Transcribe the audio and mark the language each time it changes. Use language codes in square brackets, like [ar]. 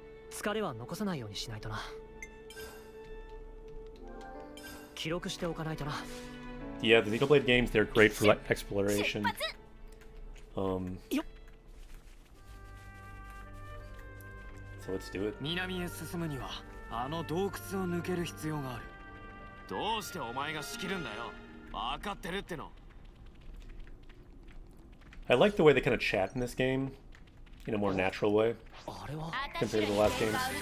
[ja] 疲れは残さないようにしないとな。記録しておかないとな。 [en] Yeah, the Xenoblade games, they're great for like, exploration. So let's do it. [ja] 南へ進むにはあの洞窟を抜ける必要がある。どうしてお前が仕切るんだよ。分かってるっての。 [en] I like the way they kind of chat in this game in a more natural way compared to the last games.